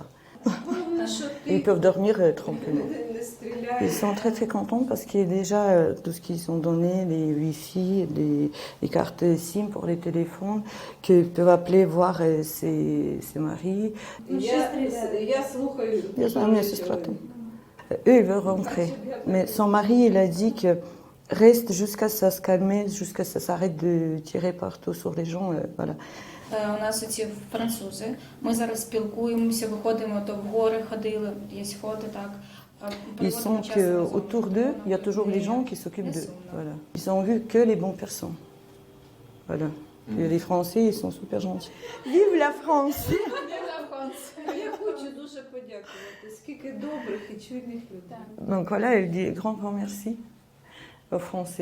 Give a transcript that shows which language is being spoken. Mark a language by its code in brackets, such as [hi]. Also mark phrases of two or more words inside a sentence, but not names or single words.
[fr] Ils peuvent dormir tranquillement. Ils sont très très contents parce qu'il y a déjà tout ce qu'ils ont donné, les Wi-Fi, les cartes SIM pour les téléphones, qu'ils peuvent appeler, voir ses maris. Eux, ils veulent rentrer. Mais son mari, il a dit que reste jusqu'à ça se calmer, jusqu'à ça s'arrête de tirer partout sur les gens. Voilà. [uk] У нас оці французи. Ми зараз спілкуємося, виходимо, то в гори ходили, є сходи, так. [fr] Ils sont qu'autour d'eux, il y a toujours les gens qui s'occupent d'eux. Voilà. Ils ont vu que les bonnes personnes. Voilà. Et les Français, ils sont super gentils. Vive la France! Donc voilà, elle dit grand merci aux Français.